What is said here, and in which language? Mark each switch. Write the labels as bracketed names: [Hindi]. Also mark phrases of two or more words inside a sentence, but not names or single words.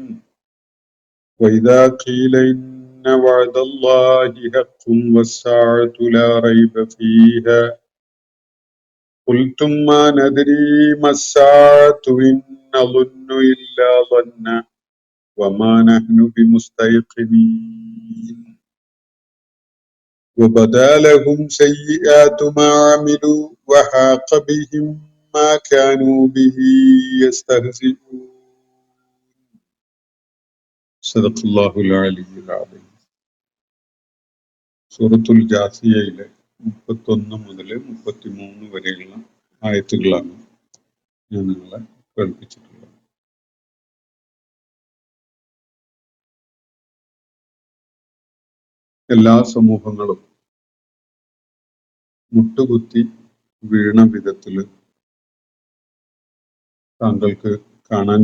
[Arabic] وإذا قيل إن وعد الله حق والساعة لا ريب فيها قلتم ما ندري ما الساعة إن نظن إلا ظنا وما نحن بمستيقنين. وبدا لهم سيئات ما عملوا وحاق بهم ما كانوا به يستهزئون. صدق الله العلي العظيم. [Malayalam] സൂറത്തുൽ ജാസിയയിലെ 31 മുതൽ 33 വരെയുള്ള ആയത്തുകളാണ് ഞാൻ നിങ്ങളെ കേൾപ്പിച്ചിട്ടുള്ളത്. എല്ലാ സമൂഹങ്ങളും മുട്ടുകുത്തി വീണ വിധത്തില് താങ്കൾക്ക് കാണാൻ